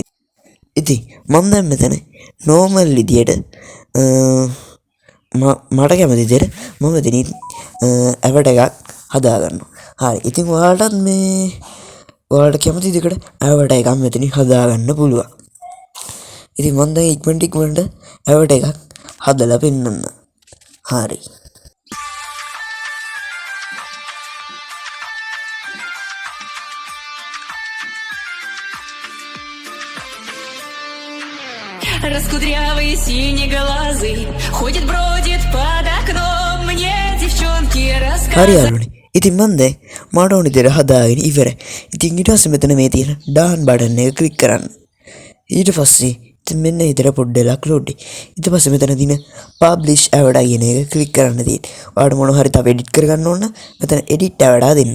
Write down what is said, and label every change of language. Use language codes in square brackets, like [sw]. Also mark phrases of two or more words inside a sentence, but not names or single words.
[si] ඉතින් මම දැන් මෙතන normal විදියට මට කැමති විදියට මම මෙතනින් ඇවට එකක් හදාගන්නවා. හරි. ඉතින් ඔයාලටත් ඔයාලට කැමති විදිහකට ඇවට එකක් මෙතනින් හදාගන්න පුළුවන්. ඉතින් මම දැන් ඉක්මනට ඇවට එකක් හදලා පෙන්නන්න. හරි. [ru] Раскудрявый синеглазый ходит, бродит под окном. Мне девчонки [si] හරි [ru] рассказывают. [si] යාළුවනේ. ඉතින් මම දැන් මට ඕන විදිහට හදාගෙන ඉවරයි. ඉතින් ඊට පස්සේ මෙතන මේ තියෙන [en] done button [si] එක ක්ලික් කරන්න. ඊට පස්සේ ඉතින් මෙන්න හිතට පොඩ්ඩක් ලෝඩ්. ඊට පස්සේ මෙතන තියෙන [en] publish avatar [si] කියන එක ක්ලික් කරන්න තියෙන්නේ. ඔයාලට මොන හරි තව එඩිට් කරගන්න ඕන නම් මෙතන [en] edit avatar [si] දෙන්න.